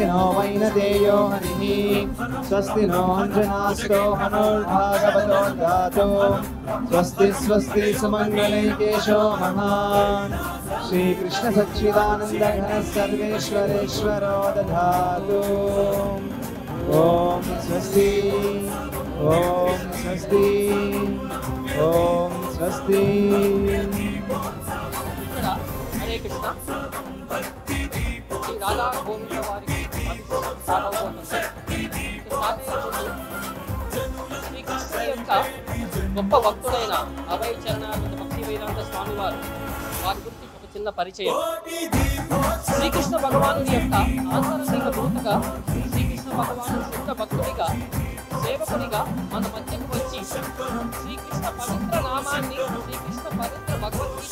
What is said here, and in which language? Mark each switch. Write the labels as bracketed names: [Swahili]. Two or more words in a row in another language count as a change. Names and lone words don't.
[Sanskrit] नो वैनतेयो हरिः स्वस्ति नो अंजनास्तो हनुर्भागवतो दधातु स्वस्ति स्वस्ति सुमंगलैकेशो महान् श्रीकृष्ण सच्चिदानंद घन सर्वेश्वरेश्वरो दधातु ओम स्वस्ति ओम स्वस्ति ओम स्वस्ति। [Telugu] हरे कृष्ण राधा गोविंद वारी శ్రీకృష్ణుడి యొక్క గొప్ప భక్తుడైన అభయ చరణానంద భక్తి వేదాంత స్వామి వారు వారి గురించి ఒక చిన్న పరిచయం. శ్రీకృష్ణ భగవానుడి యొక్క ఆంతరంగిక దూతగా శ్రీకృష్ణ భగవాను శుద్ధ భక్తుడిగా సేవకునిగా మన మధ్యకు వచ్చి శ్రీకృష్ణ పవిత్ర నామాన్ని శ్రీకృష్ణ పవిత్ర భగవద్గీత